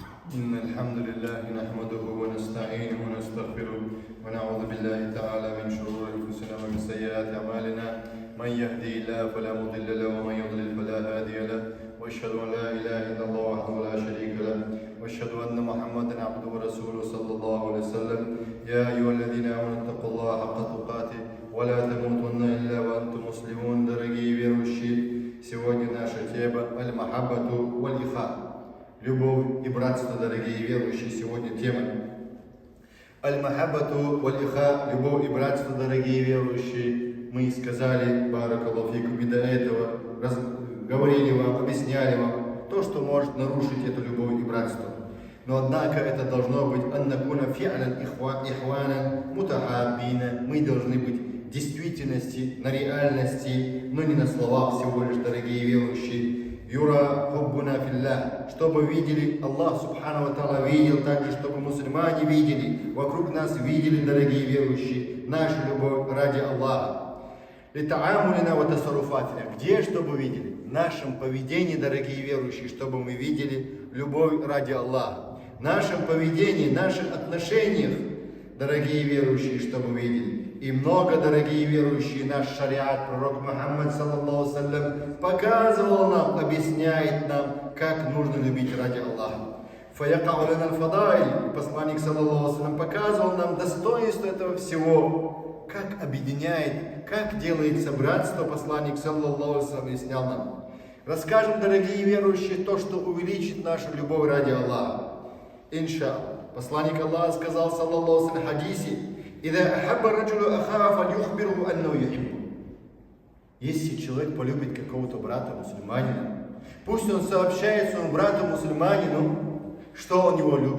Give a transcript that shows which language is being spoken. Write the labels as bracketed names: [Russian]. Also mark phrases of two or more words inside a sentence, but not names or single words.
[Arabic] إن الحمد لله نحمده ونستعينه ونستغفره ونعوذ بالله تعالى من شرور أنفسنا ومن سيئات أعمالنا من يهدي الله فلا مضل له ومن يضلل فلا هادي له وأشهد أن لا إله إلا الله وحده لا شريك له وأشهد أن محمدا عبده ورسوله صلى الله عليه وسلم يا أيها الذين آمنوا اتقوا الله حق تقاته ولا تموتن إلا وأنتم مسلمون. [Russian] Дорогие верующие, сегодня наша тема [Arabic] المحبة والإخاء. [Russian] Любовь и братство, дорогие верующие, сегодня тема. [Arabic] المحبة والإخاء, [Russian] любовь и братство, дорогие верующие. Мы сказали, [Arabic] بارك الله فيكم, [Russian] и до этого говорили вам, объясняли вам то, что может нарушить эту любовь и братство. Но однако это должно быть [Arabic] أن نكون فعلا إخوانا متحابين. [Russian] Мы должны быть в действительности, на реальности, но не на словах всего лишь, дорогие верующие. [Arabic] يرى حبنا في الله, [Russian] чтобы видели, Аллах [Arabic] سبحانه وتعالى [Russian] видел также, чтобы мусульмане видели, вокруг нас видели, дорогие верующие, нашу любовь ради Аллаха. [Arabic] لتعاملنا وتصرفاتنا, [Russian] где, чтобы видели? В нашем поведении, дорогие верующие, чтобы мы видели любовь ради Аллаха. В нашем поведении, в наших отношениях, дорогие верующие, чтобы мы видели. И много, дорогие верующие, наш шариат, пророк Мухаммад, [Arabic] صلى الله سلم, [Russian] показывал нам, объясняет нам, как нужно любить ради Аллаха. [Arabic] فيقول لنا الفضائل, посланник, صلى الله سلم, [Russian] показывал нам достоинство этого всего, как объединяет, как делается братство, посланник, [Arabic] صلى الله سلم, [Russian] объяснял нам. Расскажем, дорогие верующие, то, что увеличит нашу любовь ради Аллаха. Иншаллах. Посланник Аллаха сказал, [Arabic] صلى الله سلم, [Russian] в хадисе: если человек полюбит какого-то брата мусульманина, пусть он сообщает своему брату мусульманину, что он его любит.